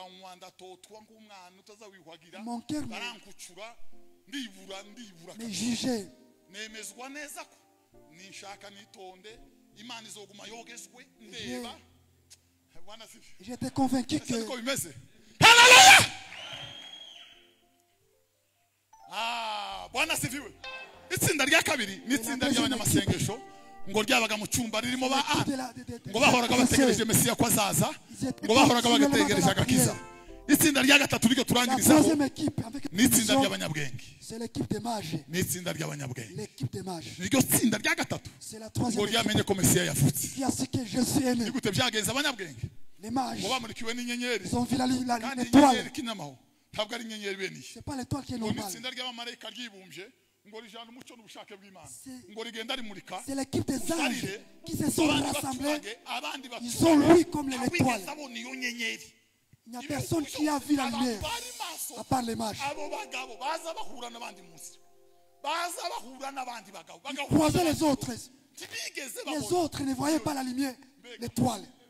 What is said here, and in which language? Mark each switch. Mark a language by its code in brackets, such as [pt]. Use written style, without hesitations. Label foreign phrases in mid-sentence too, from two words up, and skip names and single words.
[fr] Mon cœur m'est jugé. J'étais convaincu que... Alléluia! [sw] Bwana sifiwe. [rw] Itsinda rya kabiri ni itsinda ry'abanyamasengesho ngo ryabaga mu cyumba ririmo ba ngo bahoraga bategereje Mesiya ko azaza ngo bahoraga bagategereje agakiza. Itsinda rya gatatu ryo turangirizaho ni itsinda ry'abanyabwenge. [fr] C'est l'équipe des mages. [rw] Ni itsinda ry'abanyabwenge. [fr] L'équipe des mages. [rw] Niryo tsinda rya gatatu. [fr] C'est la troisième [rw] ngo ryamenye ko Mesiya yavutse. [fr] Qui a su que je suis aimé. [rw] Nigute byagenze abanyabwenge. [fr] Les mages. [rw] Ngo bamurikiwe n'inyenyeri. [fr] Ils ont vu l'étoile. [rw] Ntabwo ari inyenyeri beni. [fr] C'est pas l'étoile qui est normale. [rw] Itsinda ry'abamarayika ryibumbye ngo rijana umucyo n'ubushake bw'Imana. Ngo rigenda rimurika. [fr] C'est l'équipe des anges qui se sont rassemblés. Ils ont lui comme l'étoile. Il n'y a personne qui a vu la lumière, à part les mages. Ils croisaient les autres. Les autres ne voyaient pas la lumière, l'étoile.